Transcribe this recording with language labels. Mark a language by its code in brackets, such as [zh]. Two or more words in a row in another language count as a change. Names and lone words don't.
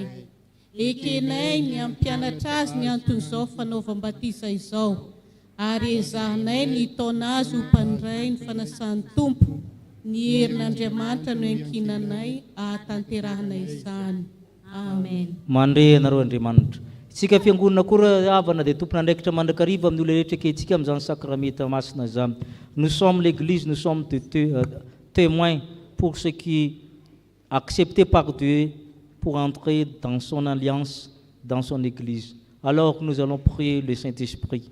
[mg] Ekenay ny ampianatra azy ny anton'izao fanaovam-batiza izao ary ezahanay ny taona azy ho mpandray ny fanasan'ny Tompo. Ny herin'Andriamanitra no ankinanay ahatanterahanay izany. Amen. Mandre anareo Andriamanitra. Isika fiangonana koa avana dia tompona andraikitra mandrakariva amin'ny olona rehetra ankehintsika amin'izany sakramenta masina izany. [fr] Nous sommes l'église, nous sommes témoins pour ceux qui acceptés par Dieu pour entrer dans son alliance, dans son église. Alors nous allons prier le Saint-Esprit.